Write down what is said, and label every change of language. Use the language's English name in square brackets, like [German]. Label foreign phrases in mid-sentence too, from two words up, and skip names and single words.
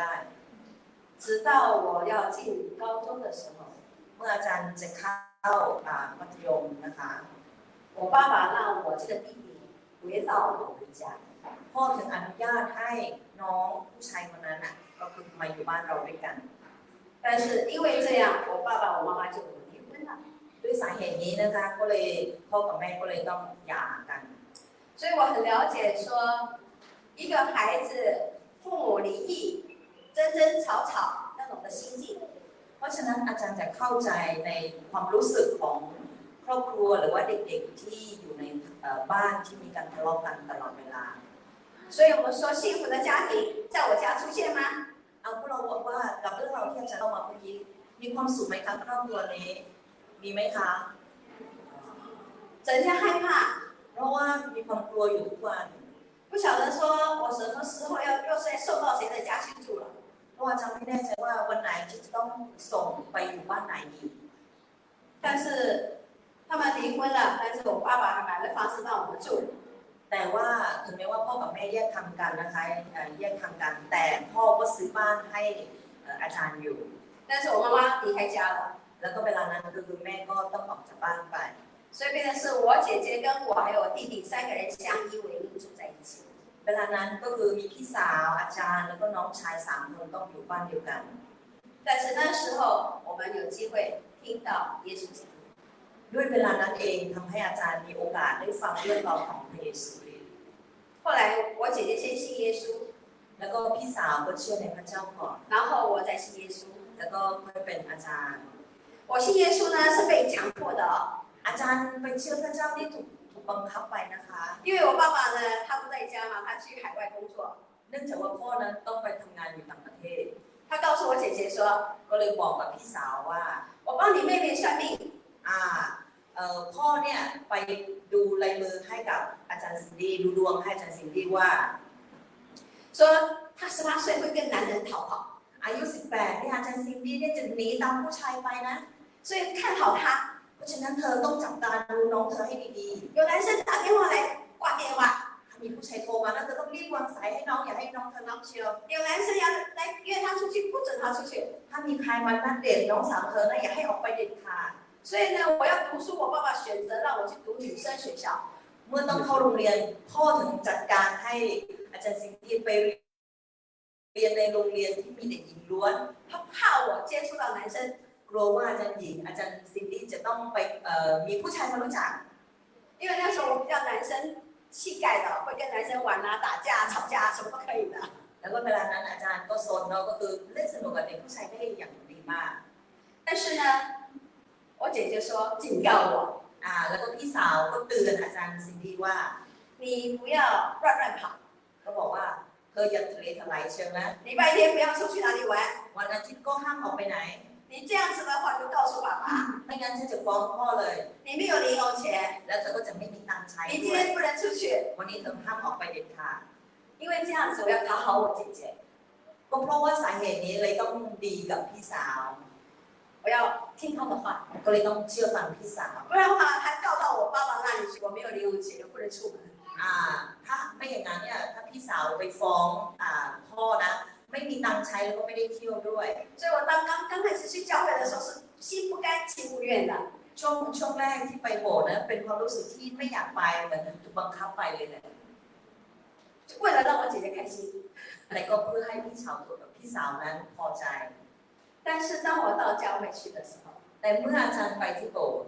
[Chinese] 直到我要进高中的时候， [Thai] เมื่ออาจารย์จะเข้ามัธยมนะคะ [Chinese] 我爸爸让我这个弟弟回到我们家。 [Thai] พ่อถึงอนุญาตให้น้องผู้ชายคนนั้นอ่ะก็คือมาอยู่บ้านเราด้วยกัน [Chinese] 但是因为这样，我爸爸我妈妈就离婚了。 [Thai] ด้วยสาเหตุนี้นะคะก็เลยพ่อกับแม่ก็เลยต้องหย่ากัน [Chinese] 所以我很了解说，一个孩子父母离异、争争吵吵那种的心境。 [Thai] เพราะฉะนั้นอาจารย์จะเข้าใจในความรู้สึกของครอบครัวหรือว่าเด็กๆที่อยู่ในบ้านที่มีการทะเลาะกันตลอดเวลา [Chinese] 所以我们说幸福的家庭在我家出现吗？ [Thai] เอาพวกเราบอกว่ากับเรื่องราวที่อาจารย์เล่ามาเมื่อกี้มีความสุขไหมคะครอบครัวนี้มีไหมคะ [Chinese] 整天害怕， [Thai] เพราะว่ามีความกลัวอยู่ทุกวัน [Chinese] 不晓得说我什么时候又是送到谁的家去住了。 [Thai] เพราะว่าอาจารย์ไม่แน่ใจว่าวันไหนที่จะต้องส่งไปอยู่บ้านไหนอีก [Chinese] 但是他们离婚了，但是我爸爸还买了房子让我们住。 [Thai] แต่ว่าถึงแม้ว่าพ่อกับแม่แยกทางกันนะคะแยกทางกัน แต่พ่อก็ซื้อบ้านให้อาจารย์อยู่ [Chinese] 但是我妈妈离开家了， [Thai] แล้วก็เวลานั้นก็คือแม่ก็ต้องออกจากบ้านไป [Chinese] 所以变成是我姐姐跟我还有我弟弟3个人相依为命住在一起。 [Thai] เวลานั้นก็คือมีพี่สาวอาจารย์แล้วก็น้องชาย3 คนต้องอยู่บ้านเดียวกัน [Chinese] 但是那时候我们有机会听到耶稣讲， [Thai] ด้วยเวลานั้นเองทำให้อาจารย์มีโอกาสได้ฟังเรื่องราวของพระเยซู [Chinese] 后来我姐姐先信耶稣， [Thai] แล้วก็พี่สาวก็เชื่อในพระเจ้าก่อน [Chinese] 然后我再信耶稣。 [Thai] แล้วก็ค่อยเป็นอาจารย์ [Chinese] 我信耶稣呢是被强迫的哦， [Thai] อาจารย์ไปเชื่อพระเจ้าที่ถูกบังคับไปนะคะ [Chinese] 因为我爸爸呢他不在家嘛，他去海外工作， [Thai] เนื่องจากว่าพ่อนั้นต้องไปทำงานอยู่ต่างประเทศ [Chinese] 他告诉我姐姐说， [Thai] ก็เลยบอกกับพี่สาวว่า [Chinese] 我帮你妹妹算命， [Thai] พ่อเนี่ยไปดูลายมือให้กับอาจารย์ซินดี้ดูดวงให้อาจารย์ซินดี้ว่า [Chinese] 说他18岁会跟男人逃跑， [Thai] อายุ18เนี่ยอาจารย์ซินดี้เนี่ยจะหนีตามผู้ชายไปนะ [Chinese] 所以看好他。 [Thai] เพราะฉะนั้นเธอต้องจับตาดูน้องเธอให้ดี [Chinese] 有男生打电话来挂电话， [Thai] ๆถ้ามีผู้ชายโทรมาแล้วเธอต้องรีบวางสายให้น้องอย่าให้น้องเธอรับเชียว [Chinese] 有男生要来约他出去，不准他出去。 [Thai] ถ้ามีใครมานัดเดทน้องสาวเธอนะอย่าให้ออกไปเด็ดขาด [Chinese] 所以呢，我要读书，我爸爸选择让我去读女生学校。 [Thai] เมื่อต้องเข้าโรงเรียนพ่อถึงจัดการให้อาจารย์ซินดี้ไปเรียนในโรงเรียนที่มีเด็กหญิงล้วน [Chinese] 他怕我接触到男生， [Thai] กลัวว่าอาจารย์หญิงอาจารย์ซินดี้จะต้องไปมีผู้ชายมารู้จัก [Chinese] 因为那时候我比较男生气概的，会跟男生玩啊、打架、吵架，什么都可以的。 [Thai] แล้วก็เวลานั้นอาจารย์ก็โซนเนาะก็คือเล่นสนุกกับเด็กผู้ชายได้อย่างดีมาก [Chinese] 但是呢，我姐姐说警告我， [Thai] แล้วก็พี่สาวก็เตือนอาจารย์ซินดี้ว่า [Chinese] 你不要乱跑， [Thai] ก็บอกว่าเธออย่าทะเลทลายเชียวนะ [Chinese] 礼拜天不要出去哪里玩。 [Thai] วันอาทิตย์ก็ห้ามออกไปไหน [Chinese] 你这样子的话，就告诉爸爸， [Thai] ไม่งั้นฉันจะฟ้องพ่อเลย [Chinese] 你没有零用钱， [Thai] แล้วเธอก็จะไม่มีตังค์ใช้ [Chinese] 你今 [Thai] ด้วย [Chinese] 天不能出去， [Thai] วันนี้เธอห้ามออกไปเด็ดขาด [Chinese] 因为这样子我要讨好我姐姐， [Thai] ก็เพราะว่าสาเหตุนี้เลยต้องดีกับพี่สาว [Chinese] 我要听她的话。 [Thai] ก็เลยต้องเชื่อฟังพี่สาว [Chinese] 不然的话，他告到我爸爸那里去，我没有零用钱，又不能出门。 [Thai] ถ้าไม่อย่างนั้นเนี่ยถ้าพี่สาวไปฟ้องพ่อนะไม่มีตังค์ใช้แล้วก็ไม่ได้เที่ยวด้วย [Chinese] 所以我刚开始去教会的时候是心不甘情不愿的。 [Thai] ช่วงแรกที่ไปโบสถ์นะเป็นความรู้สึกที่ไม่อยากไปเหมือนถูกบังคับไปเลยแหละ [Chinese] 为了让我姐姐开心。 [Thai] แต่ก็เพื่อให้พี่สาวนั้นพอใจ [Chinese] 但是当我到教会去的时候， [Thai] แต่เมื่ออาจารย์ไปที่โบสถ์